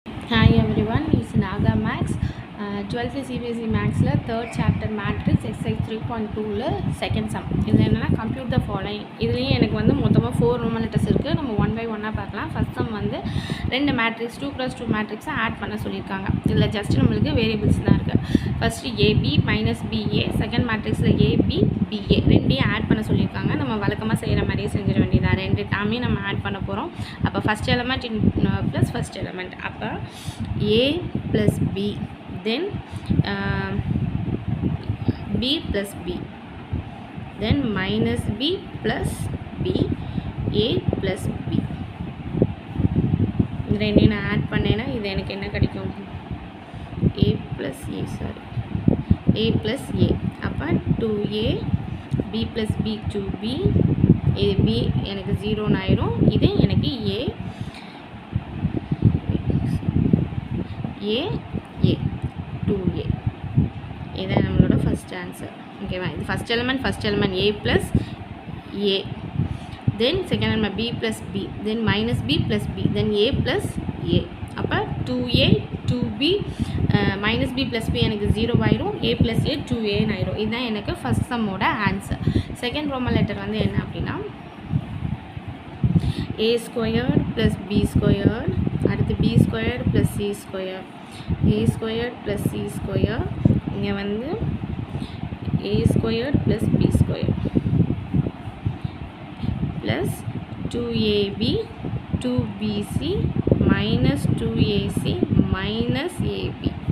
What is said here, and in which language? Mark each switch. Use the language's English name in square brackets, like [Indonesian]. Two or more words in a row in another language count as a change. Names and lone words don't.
[English] Hi everyone, it's Naga Max. 12th CBSE Maxல 3rd chapter Matrix exercise 3.2ல second sum. [Tamil] இதில் என்னென்னா [English] compute the following. [Tamil] இதுலேயும் எனக்கு வந்து மொத்தமாக 4 [English] Roman letters [Tamil] இருக்குது. நம்ம 1 by 1 பார்க்கலாம். [English] First sum [Tamil] வந்து 2 matrix 2x2 matrixை ஆட் பண்ண சொல்லியிருக்காங்க. இதில் ஜஸ்ட் நம்மளுக்கு வேரியபிள்ஸ் தான் இருக்குது. ஃபஸ்ட்டு AB மைனஸ் BA, [English] second matrix [Tamil] AB BA ரெண்டையும் ஆட் பண்ண சொல்லியிருக்காங்க. நம்ம வழக்கமாக செய்கிற மாதிரியே செஞ்சிட வேண்டியதான். ரெண்டு டேர்மையும் நம்ம ஆட் பண்ண போகிறோம். [English] அப்போ first element plus first element, அப்போ A + B, then B plus B, then minus B plus B, A plus B. [Tamil] இந்த ரெண்டையும் நான் ஆட் பண்ணேன்னா இது எனக்கு என்ன கிடைக்கும்? [English] A plus A, sorry, A plus A. [Tamil] அப்போ 2A, [English] B plus B [Tamil] 2B, AB எனக்கு 0 ஆயிரும். இது எனக்கு A A 2A. இதுதான் நம்மளோட [English] first answer. [Tamil] ஓகேவா? இது [English] first element A plus A, then second element B plus B, then minus B plus B, then A plus A. [Tamil] அப்போ 2A 2B [English] minus B plus B [Tamil] எனக்கு 0 ஆயிரும். [English] A plus A [Tamil] 2A ஆயிரும். இதுதான் எனக்கு ஃபஸ்ட் சம்மோட ஆன்சர். [English] second Roman letter [Tamil] வந்து என்ன அப்படின்னா [English] A squared plus B squared, அடுத்து B squared plus C square, A squared plus C square, [Tamil] இங்கே வந்து [English] A squared plus B square plus 2AB 2BC minus 2AC minus AB.